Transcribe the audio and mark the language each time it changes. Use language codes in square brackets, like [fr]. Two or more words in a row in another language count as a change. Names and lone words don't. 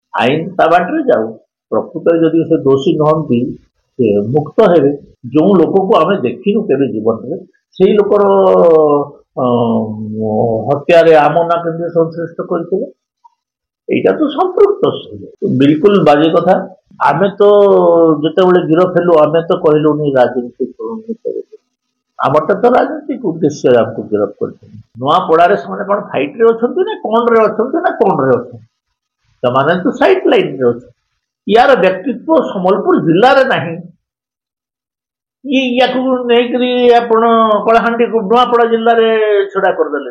[or] ଆଇନ ତା ବାଟରେ ଯାଉ। ପ୍ରକୃତରେ ଯଦି ସେ ଦୋଷୀ ନୁହନ୍ତି ସେ ମୁକ୍ତ ହେବେ। ଯେଉଁ ଲୋକକୁ ଆମେ ଦେଖିନୁ କେବେ ଜୀବନରେ ସେଇ ଲୋକର ହତ୍ୟାରେ ଆମ ନା କେନ୍ଦ୍ର ସଂଶ୍ଳିଷ୍ଟ କରିଥିଲେ, ଏଇଟା ତ ସମ୍ପୃକ୍ତ ବିଲକୁଲ ବାଜେ କଥା। ଆମେ ତ ଯେତେବେଳେ ଗିରଫ ହେଲୁ ଆମେ ତ କହିଲୁନି ରାଜନୀତି ଆମରଟା ତ ରାଜନୈତିକ ଉଦ୍ଦେଶ୍ୟରେ ଆମକୁ ଗିରଫ କରିଛନ୍ତି। ନୂଆପଡାରେ ସେମାନେ କଣ ଫାଇଟରେ ଅଛନ୍ତି ନା କଣରେ ଅଛନ୍ତି ନା କଣରେ ଅଛନ୍ତି, ସେମାନେ ତ ସାଇଡ ଲାଇନରେ ଅଛନ୍ତି। ୟାର ବ୍ୟକ୍ତିତ୍ୱ ସମ୍ବଲପୁର ଜିଲ୍ଲାରେ ନାହିଁ। ୟାକୁ ନେଇକରି ଆପଣ କଳାହାଣ୍ଡିକୁ ନୂଆପଡା ଜିଲ୍ଲାରେ ଛିଡା କରିଦେଲେ।